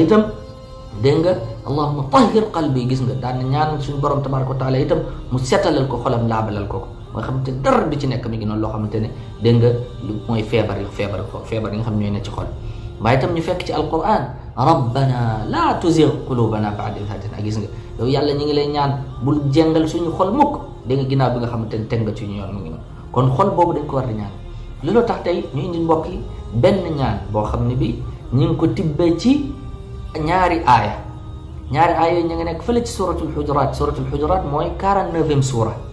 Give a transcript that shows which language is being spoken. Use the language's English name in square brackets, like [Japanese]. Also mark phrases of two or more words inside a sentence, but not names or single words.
[Wolof] itam dégg nga [Arabic] اللهم طهر قلبي [Wolof] gis nga daan ñaanal suñu borom [Arabic] تبارك وتعالى [Wolof] itam mu setalal ko xolam laabalal ko mooy xamante dara du ci nekk mi ngi noonu loo xamante ne dégg nga mooy feebar yi nga xam ñooy ne ci xol waaye itam ñu fekk ci alquran [Arabic] ربنا لا تزغ قلوبنا بعد إذ هديتنا [Wolof] gis nga yow yàlla ñi ngi lay ñaan bul jengal suñu xol mukk dégg nga ginnaaw bi nga xamante ne teg nga ci ñu yoon mi ngi noonu kon xol boobu dañ ko war di ñaan loolu tax tey ñu indi mbokk yi benn ñaan boo xam ne bi ñu ngi ko tibbee ci ñaari aaya yooyu ñu ngi nekk fële ci suratul hujurat mooy 49e suura